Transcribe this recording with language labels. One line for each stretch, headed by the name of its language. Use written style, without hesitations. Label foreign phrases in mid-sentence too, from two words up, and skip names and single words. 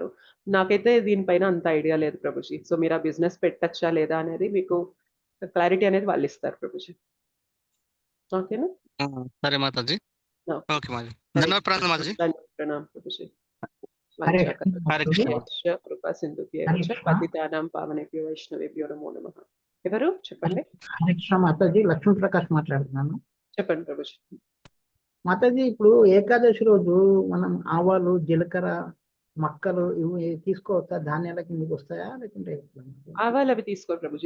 Telugu: నాకైతే దీనిపైన అంత ఐడియా లేదు ప్రభుజీ. సో మీరు ఆ బిజినెస్ పెట్టచ్చా లేదా అనేది మీకు క్లారిటీ అనేది వాళ్ళు ఇస్తారు ప్రభుజీ. ఓకేనా? సరే మాతాజీ. ఓకే మాజీ. ధన్యవాదాలు మాతాజీ. ప్రణామ్ ప్రభుజీ. హరే కృష్ణ.
Sanskrit: కృపా సింధుభ్యో పతితానాం పావనేభ్యో వైష్ణవేభ్యో నమో నమః.
Telugu: ఎవరు చెప్పండి? హరే కృష్ణ మాతాజీ. లక్ష్మీ ప్రకాష్ మాట్లాడుతున్నాను. చెప్పండి ప్రభుజీ. మాతాజీ ఇప్పుడు ఏకాదశి రోజు మనం ఆవాలు, జీలకర్ర, మక్కలు ఇవి తీసుకోవచ్చా? ధాన్యాల కిందకి వస్తాయా లేకుంటే ఆవాలు అవి తీసుకోరు ప్రభుజీ.